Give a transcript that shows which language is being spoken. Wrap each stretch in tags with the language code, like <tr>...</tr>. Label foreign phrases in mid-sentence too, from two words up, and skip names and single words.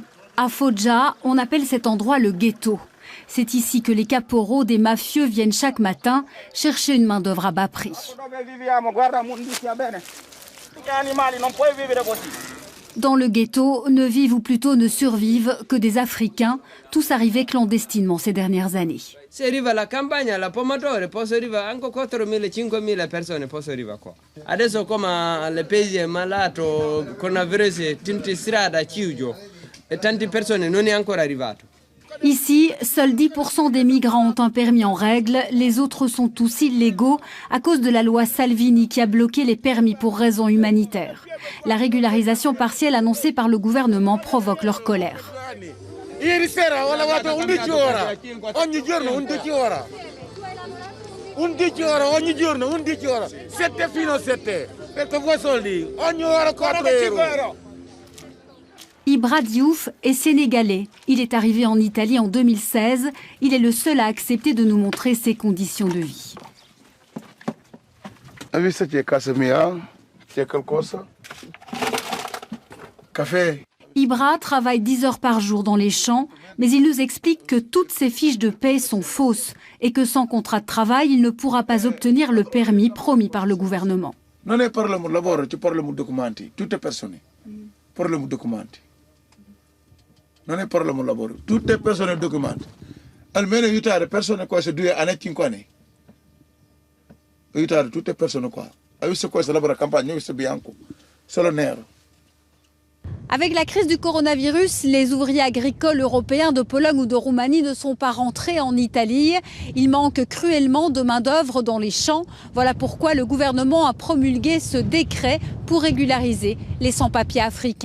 <fr>À Foggia, on appelle cet endroit le ghetto. C'est ici que les caporaux des mafieux viennent chaque matin chercher une main-d'œuvre à bas prix. Dans le ghetto, ne vivent ou plutôt ne survivent que des Africains, tous arrivés clandestinement ces dernières années.</fr> <it>Se arriva la campagna, la Pomatore, poi arriva anche 4.000-5.000 persone, poi arriva qua. Adesso come le paesi è malato, coronavirus, tanti strada chiuso e tante persone non è ancora arrivato.</it> <fr>Ici, seuls 10% des migrants ont un permis en règle, les autres sont tous illégaux à cause de la loi Salvini qui a bloqué les permis pour raisons humanitaires. La régularisation partielle annoncée par le gouvernement provoque leur colère.</fr> <it>Ieri sera ho lavorato 11 ore, ogni giorno 11 ore. 11 ore, ogni giorno 11 ore, 7 fino a 7, perché voi soldi, ogni ora 4 euro.</it> <fr>Ibra Diouf est sénégalais. Il est arrivé en Italie en 2016. Il est le seul à accepter de nous montrer ses conditions de vie.</fr> <it>Hai visto c'è casa mia? C'è qualcosa? Café?</it> <fr>Ibra travaille 10 heures par jour dans les champs, mais il nous explique que toutes ses fiches de paie sont fausses et que sans contrat de travail, il ne pourra pas obtenir le permis promis par le gouvernement.</fr> <it>Non è per il lavoro, ci parliamo di documenti, tutte persone. Parliamo di documenti. Non è per il lavoro, tutte persone documenti. Almeno aiutare persone qua se 2 anni, 5 anni. Aiutare tutte persone qua. Hai visto questo lavoro a campagna, hai visto bianco, solo nero.</it> <fr>Avec la crise du coronavirus, les ouvriers agricoles européens de Pologne ou de Roumanie ne sont pas rentrés en Italie. Il manque cruellement de main-d'œuvre dans les champs. Voilà pourquoi le gouvernement a promulgué ce décret pour régulariser les sans-papiers africains.</fr>